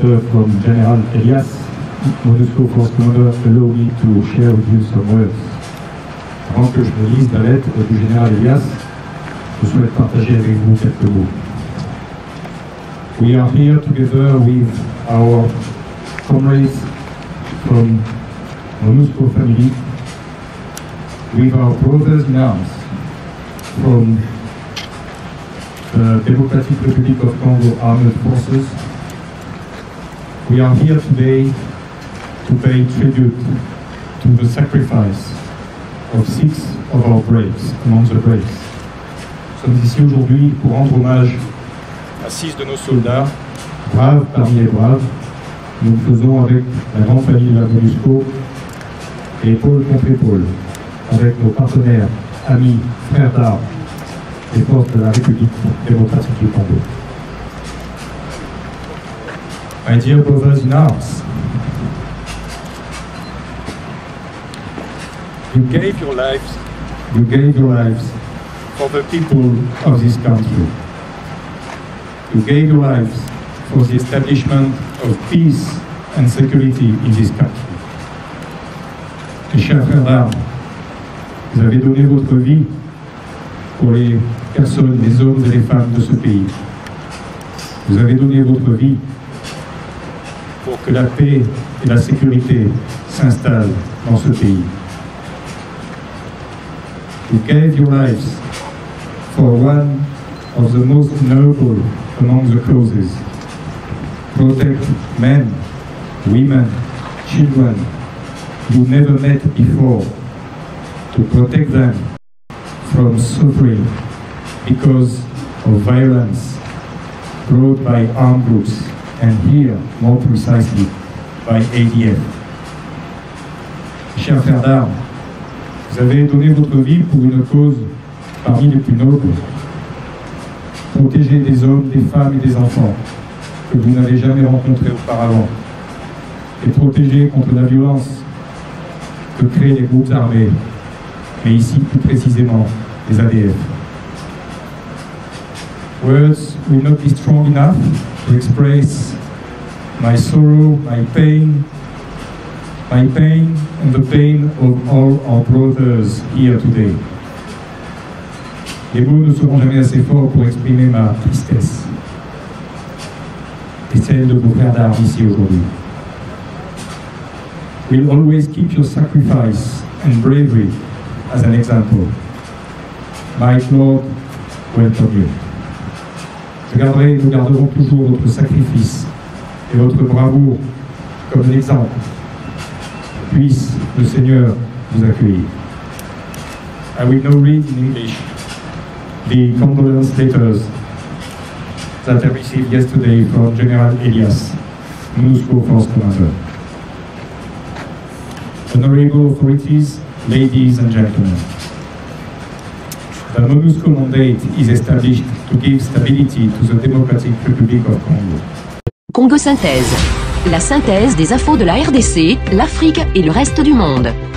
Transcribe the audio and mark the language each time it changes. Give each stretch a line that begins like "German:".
English: From General Elias, MONUSCO Force Commander, allow me to share with you some words.
French: Avant que je ne lise la lettre du Général Elias, je souhaite partager avec vous quelques mots.
English: We are here together with our comrades from MONUSCO family, with our brothers in arms from the Democratic Republic of Congo Armed Forces. We are here today to pay tribute to the sacrifice of 6 of our braves, among the braves.
French: Nous sommes ici aujourd'hui pour rendre hommage à 6 de nos soldats, braves parmi les braves. Nous le faisons avec la grande famille de la MONUSCO, et épaule contre épaule, avec nos partenaires, amis, frères d'armes, les forces de la République démocratique du Congo.
English: My dear brothers in arms, you gave your lives for the people of this country. You gave your lives for the establishment of peace and security in this country.
French: Mes chers frères d'armes, vous avez donné votre vie pour les personnes, les hommes et les femmes de ce pays. Vous avez donné votre vie pour que la paix et la sécurité s'installent dans ce pays.
English: You gave your lives for one of the most noble among the causes. Protect men, women, children you never met before. To protect them from suffering because of violence brought by armed groups, and here, more precisely, by ADF.
French: Chers frères d'armes, vous avez donné votre vie pour une cause parmi les plus nobles. Protéger des hommes, des femmes et des enfants que vous n'avez jamais rencontrés auparavant. Et protéger contre la violence que créent les groupes armés, mais ici plus précisément les ADF.
English: Words will not be strong enough to express my sorrow, my pain, my pain and the pain of all our brothers here today.
French: Les mots ne seront jamais assez forts pour exprimer ma tristesse et celle de vos frères d'armes ici aujourd'hui.
English: We'll always keep your sacrifice and bravery as an example. Might Lord welcome you.
French: Nous garderons toujours votre sacrifice et votre bravoure comme un exemple. Puisse le Seigneur vous accueillir.
English: I will now read in English the condolence letters that I received yesterday from General Elias, MONUSCO Force Commander. Honorable authorities, ladies and gentlemen, the MONUSCO mandate is established to give stability to the Democratic Republic of Congo.
French: Congo Synthèse. La synthèse des infos de la RDC, l'Afrique et le reste du monde.